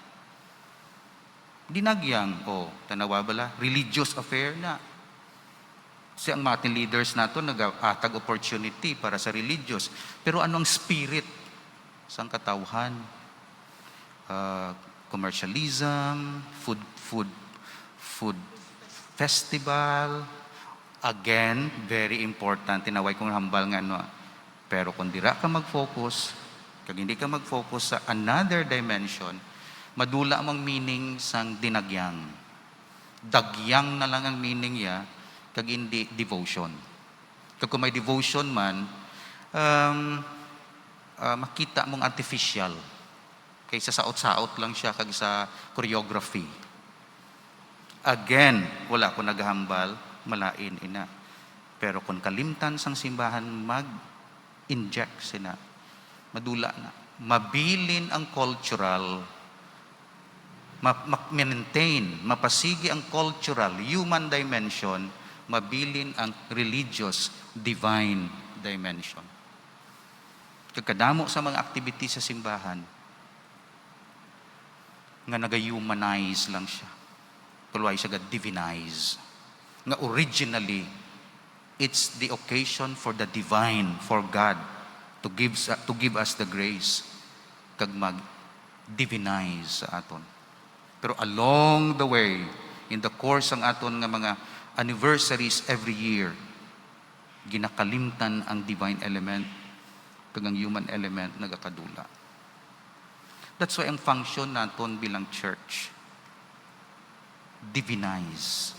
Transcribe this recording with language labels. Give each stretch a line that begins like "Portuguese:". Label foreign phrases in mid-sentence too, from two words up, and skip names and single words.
Hiligaynon: O, tanawa bala,
English: religious affair
Hiligaynon: na. Kasi ang mga leaders nato nag-atag opportunity para sa religious. Pero anong spirit sang katawhan?
English: Commercialism, food festival. Again, very important.
Hiligaynon: Tinaway kong hambal nga no. Pero kung dira ka mag-focus, kag hindi ka mag-focus sa
English: another dimension,
Hiligaynon: madula mang meaning sang dinagyang. Dagyang na lang ang meaning ya, kag hindi devotion. Kag kung may devotion man, makita mong artificial. Kaysa saot-saot lang siya kag sa choreography. Again, wala ko naghambal, malain ina. Pero kung kalimtan sang simbahan mag-inject sina, madula na. Mabilin ang cultural, maintain, mapasigi ang
English: cultural, human dimension,
Hiligaynon: mabilin ang
English: religious, divine dimension.
Hiligaynon: Kagkadamo sa mga activity sa simbahan, nga naga-humanize lang siya. Tuloy siya ga-divinize. Nga
English: originally, it's the occasion for the divine, for God, to give us the grace,
Hiligaynon: kag mag-divinize sa aton. Pero
English: along the way, in the course
Hiligaynon: ng aton nga mga anniversaries
English: every year,
Hiligaynon: ginakalimtan ang
English: divine element,
Hiligaynon: kag ang
English: human element
Hiligaynon: nagakadula.
English: That's why
Hiligaynon: ang function naton bilang church, divinize.